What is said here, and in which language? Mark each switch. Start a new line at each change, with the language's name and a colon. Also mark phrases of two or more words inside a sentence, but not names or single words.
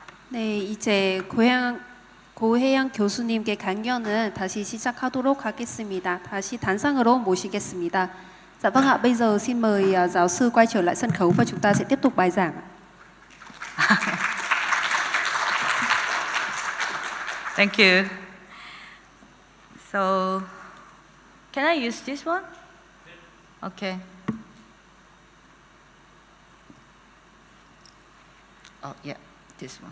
Korean: 네, 이제 고혜영 교수님께 강연은 다시 시작하도록 하겠습니다. 다시 단상으로 모시겠습니다.
Vietnamese: Dạ vâng ạ, bây giờ xin mời giáo sư quay trở lại sân khấu và chúng ta sẽ tiếp tục bài giảng.
English: Thank you. So, can I use this one? Okay. Oh, yeah, this one.